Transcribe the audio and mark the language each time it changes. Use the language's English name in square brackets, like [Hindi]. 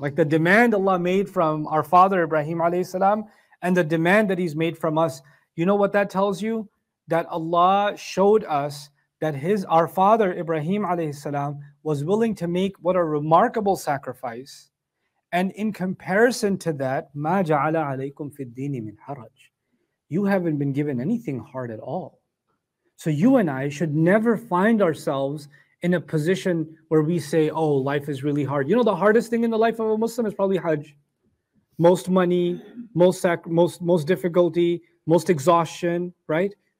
[English] Like the demand Allah made from our father Ibrahim alayhi salam and the demand that He's made from us, you know what that tells you? That Allah showed us that our father Ibrahim alayhi salam was willing to make what a remarkable sacrifice. And in comparison to that, [Arabic] مَا جَعَلَ عَلَيْكُمْ فِي الدِّينِ مِنْ حَرَجٍ. [English] You haven't been given anything hard at all. So you and I should never find ourselves in a position where we say, oh, life is really hard. You know, the hardest thing in the life of a Muslim is probably Hajj. Most money, most difficulty, most exhaustion, right?